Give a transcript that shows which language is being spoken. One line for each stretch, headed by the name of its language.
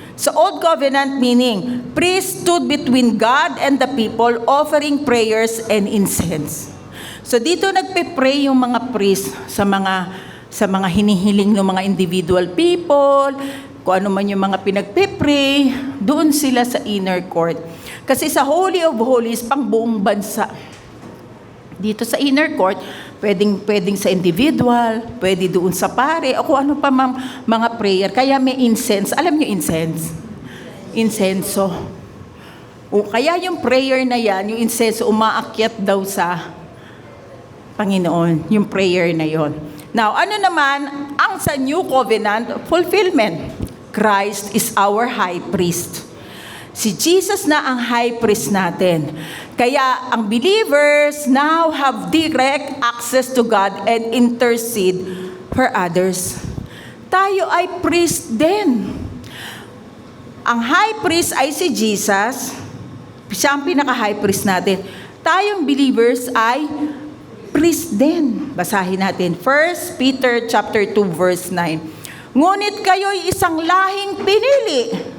English: Sa Old Covenant meaning, priest stood between God and the people offering prayers and incense.
Filipino: So dito nagpe-pray yung mga priest sa mga hinihiling ng mga individual people, kung ano man yung mga pinagpe-pray, doon sila sa inner court. Kasi sa Holy of Holies, pang buong bansa. Dito sa inner court, pwedeng sa individual, pwede doon sa pare, o kung ano pa mga prayer. Kaya may incense. Alam niyo incense? Insenso. O kaya yung prayer na yan, yung incense, umaakyat daw sa Panginoon. Yung prayer na yon. Now, ano naman ang sa New Covenant fulfillment?
English: Christ is our high priest.
Filipino: Si Jesus na ang high priest natin. Kaya ang
English: believers now have direct access to God and intercede for others.
Filipino: Tayo ay priest din. Ang high priest ay si Jesus. Siya ang pinaka-high priest natin. Tayong believers ay priest din. Basahin natin.
English: 1 Peter chapter 2 verse 9.
Filipino: Ngunit kayo'y isang lahing pinili.